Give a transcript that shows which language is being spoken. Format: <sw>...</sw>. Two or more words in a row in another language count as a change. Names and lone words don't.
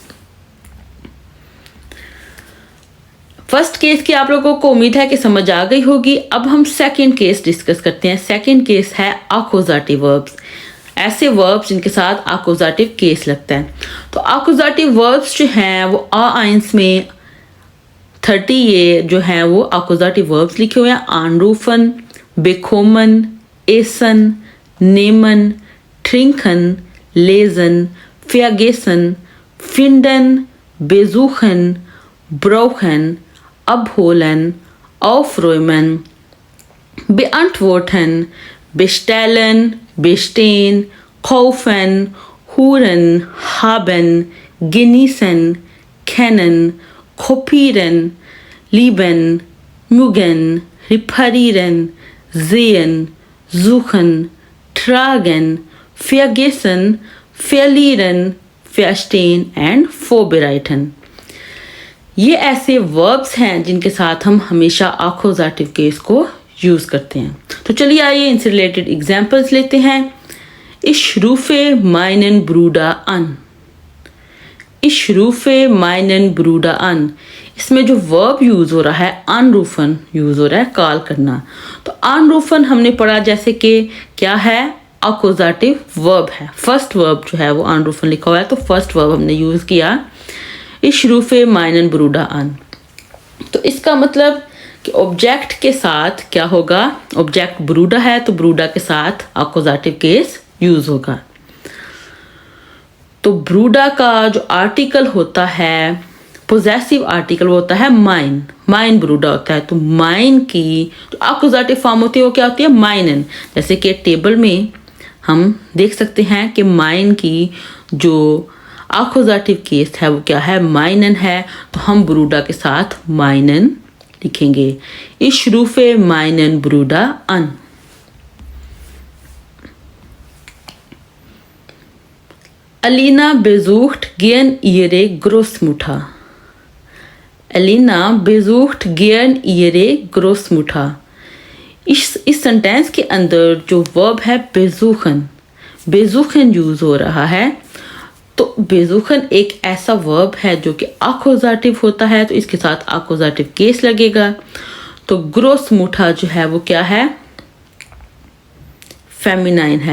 <en>first case</en> <hi>की आप लोगों को उम्मीद है कि समझ आ गई होगी। अब हम</hi> <en>second case</en> <hi>डिस्कस करते हैं।</hi> <en>second case</en> <hi>है</hi> <en>accusative verbs,</en> <hi>ऐसे वर्ब्स जिनके साथ</hi> <en>accusative case</en> <hi>लगता है। तो</hi> <en>accusative verbs</en> <hi>जो हैं वो आइंस में 30 ये जो हैं वो</hi> <en>accusative verbs</en> <hi>लिखे हुए हैं।</hi> <de>anrufen, bekommen, essen, nehmen, trinken, lesen, vergessen, finden, besuchen, brauchen, abholen, aufräumen, beantworten, bestellen, bestehen, kaufen, hören, haben, genießen, kennen, kopieren, lieben, mögen, reparieren, sehen, suchen, tragen, vergessen, verlieren, verstehen and vorbereiten।</de> <hi>ये ऐसे वर्ब्स हैं जिनके साथ हम हमेशा</hi> <en>accusative case</en> <hi>को यूज करते हैं। तो चलिए आइए इनसे</hi> <en>related examples</en> <hi>लेते हैं।</hi> <de>Ich rufe meinen Bruder an। Ich rufe meinen Bruder an।</de> <hi>इसमें जो वर्ब यूज हो रहा है अनरूफन यूज हो रहा है, कॉल करना। तो अनरूफन हमने पढ़ा जैसे कि क्या है?</hi> <en>accusative verb</en> <hi>है।</hi> <en>first verb</en> <hi>जो है वो अनरूफन लिखा हुआ है, तो</hi> <en>first verb</en> <hi>हमने यूज किया।</hi> <de>Ich rufe meinen Bruder an।</de> <hi>तो इसका मतलब कि ऑब्जेक्ट के साथ क्या होगा, ऑब्जेक्ट ब्रूडा है तो ब्रूडा के साथ</hi> <en>accusative case use</en> <hi>होगा। तो ब्रूडा का जो आर्टिकल होता है,</hi> <en>possessive article</en> <hi>होता है माइन,</hi> <de>mein Bruder</de> <hi>होता है। तो माइन की जो आक्यूजेटिव फॉर्म होती है वो क्या होती है, माइनन। जैसे कि टेबल में हम देख सकते हैं कि माइन की जो</hi> <en>accusative case</en> <hi>है वो क्या है, माइनन है। तो हम ब्रूडा के साथ माइनन लिखेंगे।</hi> <de>Ich rufe meinen Bruder an। Alina besucht gern ihre Großmutter। Alina besucht gern ihre Großmutter।</de> <hi>इस सेंटेंस के अंदर जो वर्ब है बेजुखन, बेजुखन यूज हो रहा है। तो बेजुखन एक ऐसा वर्ब है जो कि आक्यूजेटिव होता है, तो इसके साथ</hi> <en>accusative case</en> <hi>लगेगा। तो</hi> <de>Groß Mutter</de> <hi>जो है वो क्या है, फेमिनाइन है।</hi>